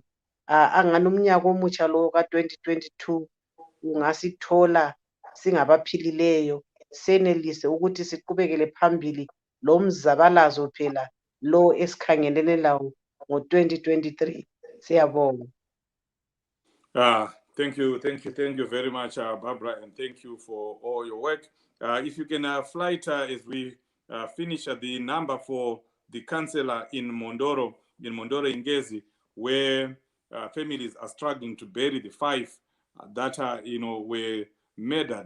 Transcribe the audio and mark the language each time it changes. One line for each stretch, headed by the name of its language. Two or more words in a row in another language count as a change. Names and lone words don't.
North Ndebele: Angani umnyaka omutsha lo ka-2022 ungasithola singabaphilileyo, senelise ukuthi siqhubekele phambili lo mzabalazo phela lo esikhangelene lawo ngo-2023. Siyabonga.
English: Thank you very much, Barbara, and thank you for all your work. If you can flight as we finish the number for the councillor in Mondoro Ngezi, where families are struggling to bury the 5 that were murdered.